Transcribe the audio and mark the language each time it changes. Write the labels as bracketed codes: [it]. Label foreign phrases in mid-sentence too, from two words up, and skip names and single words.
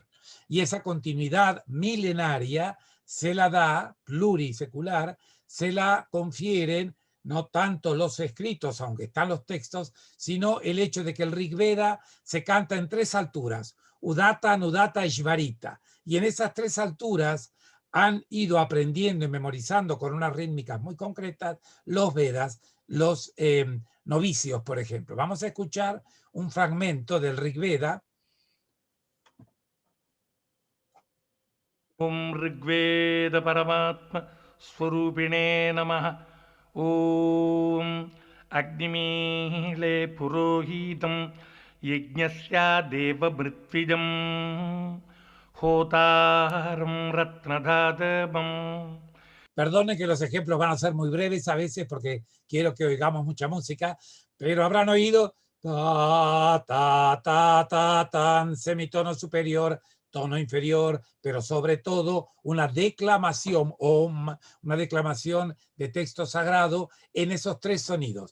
[es] Y esa continuidad milenaria se la da, plurisecular, se la confieren no tanto los escritos, aunque están los textos, sino el hecho de que el Rig Veda se canta en 3 alturas, Udata, Anudata y Shvarita. Y en esas 3 alturas han ido aprendiendo y memorizando con unas rítmicas muy concretas los Vedas los novicios, por ejemplo. Vamos a escuchar un fragmento del Rig Veda. [sa] Om Rigveda Paramatma Swarupine Namaha. Om Agnimile Purohitam Yajnasya Deva Mritvijam Hotaram Ratnadadabam. [es] Perdone que los ejemplos van a ser muy breves a veces porque quiero que oigamos mucha música, pero habrán oído ta, ta, ta, ta, tan, semitono superior, tono inferior, pero sobre todo una declamación, om, una declamación de texto sagrado en esos tres sonidos.